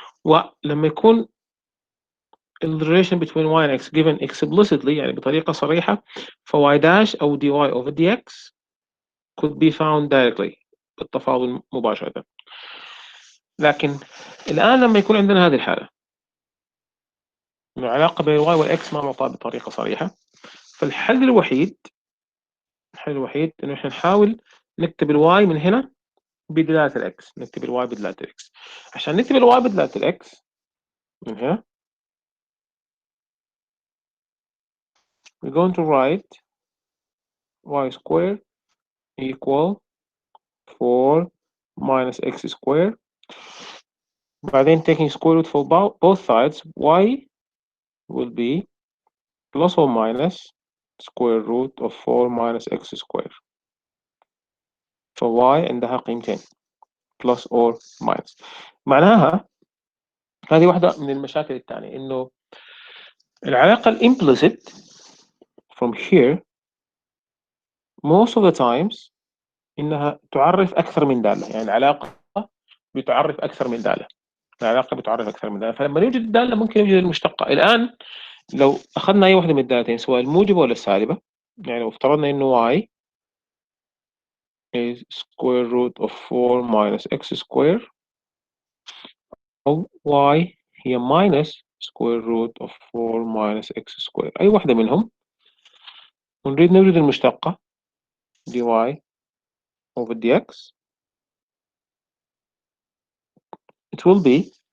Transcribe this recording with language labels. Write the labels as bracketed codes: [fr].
[ar] ولما يكون [en] the relation between y and x given explicitly [ar] يعني بطريقة صريحة، [en] ف y dash أو dy over dx could be found directly [ar] بالتفاضل مباشرة. لكن الآن لما يكون عندنا هذه الحالة إنه العلاقة بين y والx ما معطاة بطريقة صريحة، فالحل الوحيد إنه إحنا نحاول نكتب الواي من هنا بدلالة الإكس، نكتب الواي بدلالة الإكس. عشان نكتب الواي بدلالة الإكس من هنا [en] we're going to write y squared equal 4 minus x squared. [ar] بعدين [en] taking square root for both sides, y will be plus or minus square root of 4 minus x squared. ف y [ar] عندها قيمتين [en] plus or minus. [ar] معناها هذه واحدة من المشاكل الثانية، إنه العلاقة implicit [en] from here most of the times [ar] إنها تعرف أكثر من دالة، يعني العلاقة بتعرف أكثر من دالة، العلاقة بتعرف أكثر من دالة، فلما يوجد دالة ممكن يوجد المشتقة. الآن لو أخذنا أي واحدة من الدالتين سواء الموجبة ولا السالبة، يعني لو افترضنا إنه [en] y is square root of 4 minus x square [ar] أو y هي [en] minus square root of 4 minus x square، [ar] أي واحدة منهم ونريد نوجد المشتقة dy over dx، [en] it will be،